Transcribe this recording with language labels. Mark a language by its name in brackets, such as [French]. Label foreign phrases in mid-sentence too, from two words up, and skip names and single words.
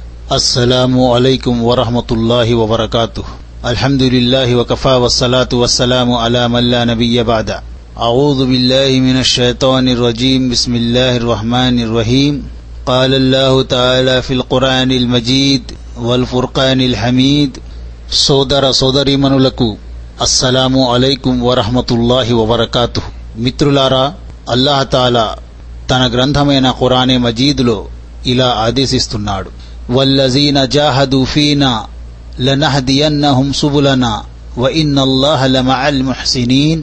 [Arabic] السلام عليكم ورحمة الله وبركاته. الحمد لله وكفى والصلاة والسلام على من لا نبي بعده. أعوذ بالله من الشيطان الرجيم. بسم الله الرحمن الرحيم. قال الله تعالى في القرآن المجيد والفرقان الحميد. [Telugu] సోదర సోదరీమణులకు [Arabic] السلام عليكم ورحمة الله وبركاته. [Telugu] మిత్రులారా, [Arabic] الله تعالى [Telugu] తన గ్రంథమైన ఖురానే మజీదులో ఇలా ఆదేశిస్తున్నాడు: [Arabic] والذين جاهدوا فينا لنهدينهم سبلنا وإن الله لمع المحسنين.